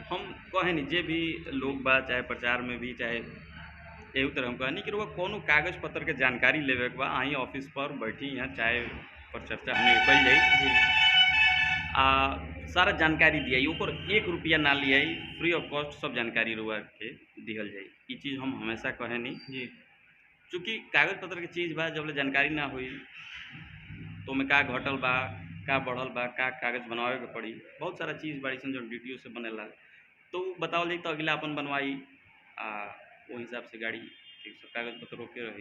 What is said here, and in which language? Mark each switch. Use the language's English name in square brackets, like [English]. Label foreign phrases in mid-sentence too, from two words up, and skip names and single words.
[Bhojpuri] हम कहे नहीं जे भी लोग बा, चाहे प्रचार में भी, चाहे एहू तरह हम कहनी कि रुआ कोनो कागज पत्र के जानकारी लेवे के बा, आई ऑफिस पर बैठी, यहाँ चाय पर चर्चा हमने कल जाई जी आ सारा जानकारी दिया, ओकर 1 रुपया ना लिया, [English] free of cost [Bhojpuri] सब जानकारी रुआ के दिहल जाई। ये चीज़ हम हमेशा कहे नहीं, जी चूँकि कागज पत्र के चीज़ बा, जब ले जानकारी ना हुई तो में का घटल बा, का बढ़ल बा, का कागज बनवावे के पड़ी, बहुत सारा चीज़ बाड़ी सन जो DTO से बनेला, तो बतावल जाई तो अगला अपन बनवाई आ वो हिसाब से गाड़ी ठीक सब कागज पत्र ओके रही।